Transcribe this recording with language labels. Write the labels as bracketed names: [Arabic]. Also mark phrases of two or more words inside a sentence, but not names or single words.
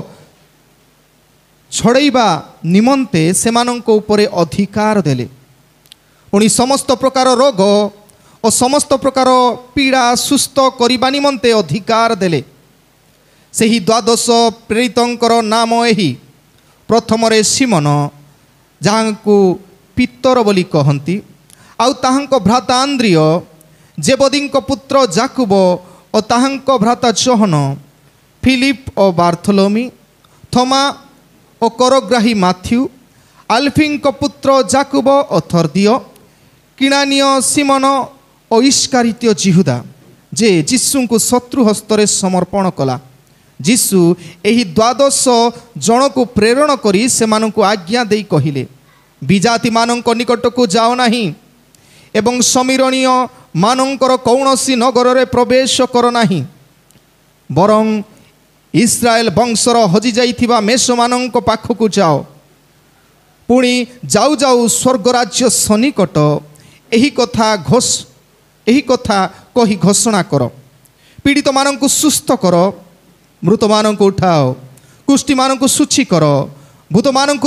[Odia] ଛଡ଼ାଇବା ନିମନ୍ତେ ସେମାନଙ୍କ ଉପରେ ଅଧିକାର ଦେଲେ ପୁଣି ସମସ୍ତ ପ୍ରକାର ରୋଗ ଔର ସମସ୍ତ ପ୍ରକାର ପୀଡ଼ା ସୁସ୍ଥ କରିବା ନିମନ୍ତେ ଅଧିକାର ଦେଲେ ସେହି 12 ପ୍ରେରିତଙ୍କର ନାମ ଏହି ପ୍ରଥମ ରେ ସିମନ ଯାହାଙ୍କୁ ପିତର ବୋଲି କହନ୍ତି ଆଉ ତାହାଙ୍କ ଭ୍ରାତା ଆନ୍ଦ୍ରିୟ ଜେବଦୀଙ୍କ ପୁତ୍ର ଯାକୁବ ଔର ତାହାଙ୍କ ଭ୍ରାତା ଯୋହନ ଫିଲିପ ଔର ବାର୍ଥୋଲୋମୀ ଥୋମା ଔର କରଗ୍ରାହୀ ମାଥ୍ୟୁ ଆଲ୍ଫୀଙ୍କ ପୁତ୍ର ଯାକୁବ ଔର ଥର୍ଦିୟ କିଣାନିୟ ସିମନ ଔର ଇସ୍କାରିତ୍ୟ ଯିହୁଦା ଯେ ଯୀଶୁ କୁ ଶତ୍ରୁ ହସ୍ତରେ ସମର୍ପଣ କଲା ଯୀଶୁ ଏହି 12 ଜଣ କୁ ପ୍ରେରଣ କରି ସେମାନଙ୍କୁ ଆଜ୍ଞା ଦେଇ କହିଲେ ବିଜାତି ମାନଙ୍କ ନିକଟ କୁ ଯାଅ ନାହିଁ ଏବଂ ସମିରଣୀୟ ମାନଙ୍କର କୌଣସି ନଗର ରେ ପ୍ରବେଶ କର ନାହିଁ ବରଂ ଇସ୍ରାଏଲ ବଂଶର ହଜି ଯାଇଥିବା ମେଷ ମାନଙ୍କ ପାଖକୁ ଯାଅ ପୁଣି ଯାଉ ଯାଉ ସ୍ୱର୍ଗରାଜ୍ୟ ସନ୍ନିକଟ ଏହି କଥା କହି ଘୋଷଣା କର ପୀଡ଼ିତ ମାନଙ୍କୁ ସୁସ୍ଥ କର ମୃତ ମାନଙ୍କୁ ଉଠାଅ କୁଷ୍ଠୀ ମାନଙ୍କୁ ଶୁଚି କର ଭୂତ ମାନଙ୍କୁ